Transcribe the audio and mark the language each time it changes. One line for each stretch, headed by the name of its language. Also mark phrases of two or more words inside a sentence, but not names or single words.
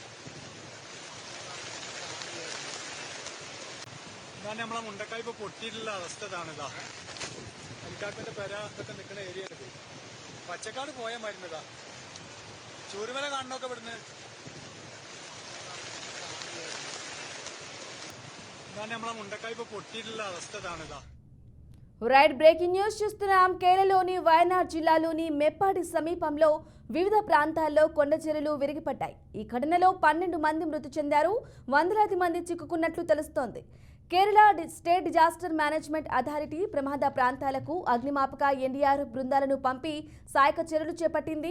Malayalam: നമ്മളെ മുണ്ടക്കായ് ഇപ്പൊ പൊട്ടിയിട്ടുള്ള അവസ്ഥ ഇതാണിതാ. അരിക്കാട്ടിന്റെ പെര ഇതൊക്കെ നിൽക്കുന്ന ഏരിയ ഇത്. പച്ചക്കാട് പോയ മരുന്നതാ. ചൂരുമല കാണണമൊക്കെ ഇവിടുന്ന്. നമ്മളെ മുണ്ടക്കായ് ഇപ്പൊ പൊട്ടിയിട്ടുള്ള അവസ്ഥ ഇതാണിതാ.
English: Right breaking news
Telugu: చూస్తున్నాం. కేరళలోని వయనాడ్ జిల్లాలోని మెప్పాడి సమీపంలో వివిధ ప్రాంతాల్లో కొండ చర్యలు విరిగిపడ్డాయి. ఈ ఘటనలో 12 మంది మృతి చెందారు. వందలాది మంది చిక్కుకున్నట్లు తెలుస్తోంది. కేరళ స్టేట్ డిజాస్టర్ మేనేజ్మెంట్ అథారిటీ ప్రమాద ప్రాంతాలకు అగ్నిమాపక ఎన్డీఆర్ఎఫ్ బృందాలను పంపి సహాయక చర్యలు చేపట్టింది.